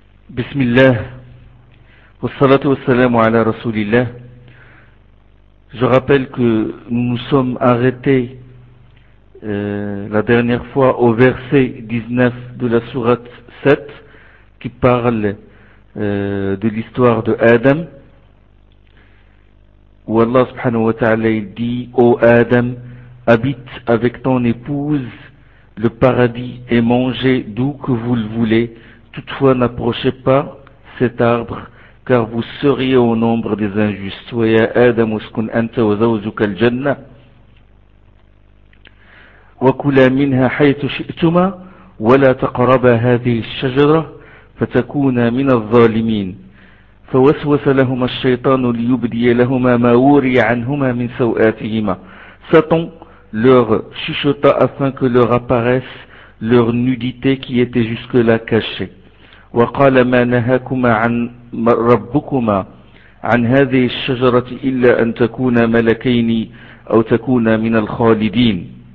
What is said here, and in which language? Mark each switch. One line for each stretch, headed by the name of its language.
Arabic: بسم الله والصلاة والسلام على رسول الله.
French: Je rappelle que nous nous sommes arrêtés la dernière fois au verset 19 de la sourate 7 qui parle de l'histoire de Adam. Où Allah subhanahu wa ta'ala dit: ô Adam, habite avec ton épouse le paradis et mangez d'où que vous le voulez. Toutefois, n'approchez pas cet arbre, car vous seriez au nombre des injustes.
Arabic: Wa ya Adam uskun anta wa zawjuka al-janna wa kula minha haythu shi'tuma wa la taqraba hadhihi ash-shajara fatakuna min adh-dhalimin. فوسوس لهما الشيطان ليبدي لهما ما وري عنهما من سوآتهما.
French: Satan leur chuchota afin que leur apparaisse leur nudité qui était jusque-là cachée.
Arabic: وقال ما نهاكما عن ربكما عن هذه الشجرة إلا أن تكونا ملكين أو تكونا من الخالدين.